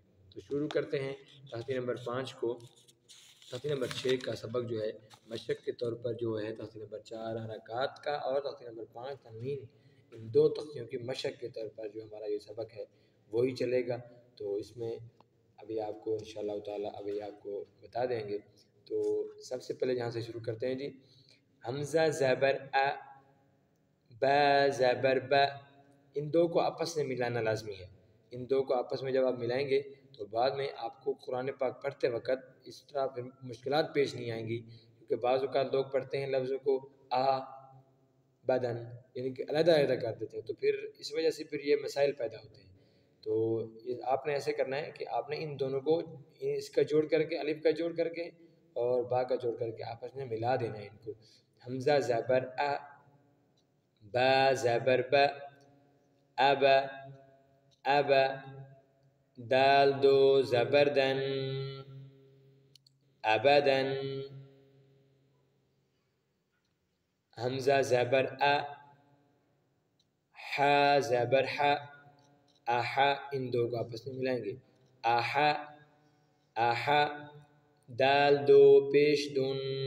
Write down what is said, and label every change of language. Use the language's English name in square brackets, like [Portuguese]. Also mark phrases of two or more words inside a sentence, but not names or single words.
[Urdu] تو شروع کرتے ہیں تختی نمبر 5 کو۔ تختی نمبر 6 کا سبق جو ہے مشق کے طور پر جو ہے تختی نمبر 4 حرکات کا اور تختی نمبر 5 تنوین، ان دو تختیوں کی مشق کے طور پر جو ہمارا یہ سبق ہے وہی چلے گا۔ تو اس میں ابھی آپ کو انشاءاللہ تعالی ابھی آپ کو بتا دیں گے۔ تو سب سے پہلے یہاں سے شروع کرتے ہیں جی۔ حمزہ زبر ا، با زبر با، ان دو کو آپس میں ملانا لازمی ہے۔ ان دو کو آپس میں جب آپ ملائیں گے تو بعد میں آپ کو قرآن پاک پڑھتے وقت اس طرح پھر مشکلات پیش نہیں آئیں گی، کیونکہ بعض اوقات لوگ پڑھتے ہیں لفظوں کو آ بدن یعنی کہ علیحدہ علیحدہ کر دیتے ہیں، تو پھر اس وجہ سے پھر یہ مسائل پیدا ہوتے ہیں۔ تو آپ نے ایسے کرنا ہے کہ آپ نے ان دونوں کو، اس کا جوڑ کر کے، الف کا جوڑ کر کے اور با کا جوڑ کر کے آپس میں ملا دینا ہے ان کو۔ حمزہ زبر ا، با زبر با، ابا ابا، دال دو زبردن، ابدن، حمزہ زبر ا، ح زبر ح، احا، ان دو کو آپس میں ملائیں گے، احا احا، دال دو پیش دن،